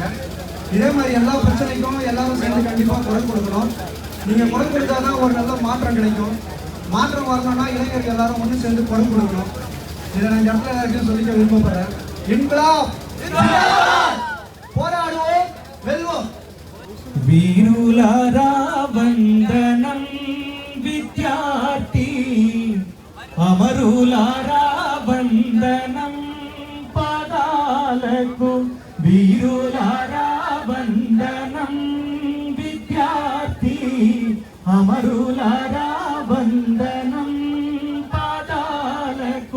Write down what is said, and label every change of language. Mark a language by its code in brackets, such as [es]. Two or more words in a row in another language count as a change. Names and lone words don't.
[ta] இதே மாதிரி எல்லா பிரச்சனைக்கும் எல்லாரும் சேர்ந்து கண்டிப்பாக குரல் கொடுக்கணும். நீங்கள் குரல் கொடுத்தா தான் ஒரு நல்ல மாற்றம் கிடைக்கும். மாற்றம் வரணும்னா இளைஞர்கள் எல்லாரும் ஒன்று சேர்ந்து குரல் கொடுக்கணும். இதை நான் இந்த இடத்துல எல்லாருக்கும் சொல்லிக்க விருப்பப்படுறேன். இன்கிலாப் போராடுவோம், வெல்வோம். [te] వీరులారా వందనం విద్యార్థి, అమరులారా వందనం పాదాలకు. వీరులారా వందనం విద్యార్థి, అమరులారా వందనం పాదాలకు.